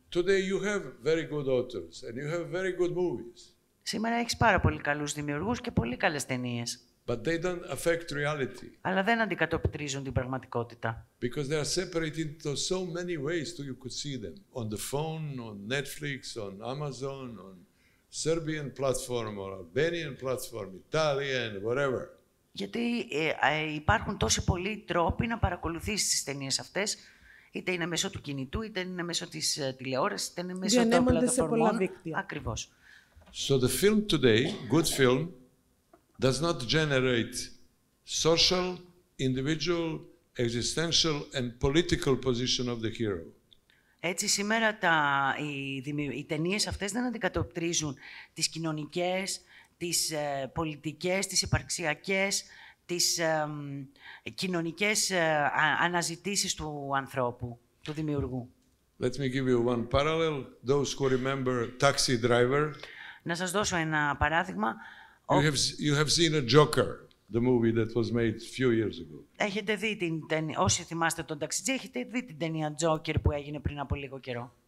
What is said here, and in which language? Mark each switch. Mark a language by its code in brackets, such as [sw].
[en] Today you have very good authors and you have very good movies. [el] Σήμερα έχεις πάρα πολύ καλούς δημιουργούς και πολύ καλές ταινίες. [en] But they don't affect reality. [el] Αλλά δεν αντικατοπτρίζουν την πραγματικότητα. [en] Because they are separated into so many ways that you could see them. On the phone, on Netflix, on Amazon, on Serbian platform or Albanian platform, Italian, whatever. [el] Γιατί υπάρχουν τόσοι πολλοί τρόποι να παρακολουθήσεις τις ταινίες αυτές, είτε είναι μέσω του κινητού, είτε είναι μέσω της τηλεόρασης, είτε είναι μέσω των πλατφορμών. Ακριβώς. [en] So the film today, good film, does not generate social, individual, existential and political position of the hero. [el] Έτσι, σήμερα οι ταινίες αυτές δεν αντικατοπτρίζουν τις κοινωνικές, τις πολιτικές, τις υπαρξιακές, τις κοινωνικές αναζητήσεις του ανθρώπου, του δημιουργού. [en] Let me give you one parallel. Those who remember Taxi Driver. [el] Να σας δώσω ένα παράδειγμα. [en] You have seen a Joker, the movie that was made a few years ago. [el] Έχετε δει την ταινία, όσοι θυμάστε τον ταξιτζή, έχετε δει την ταινία Joker που έγινε πριν από λίγο καιρό.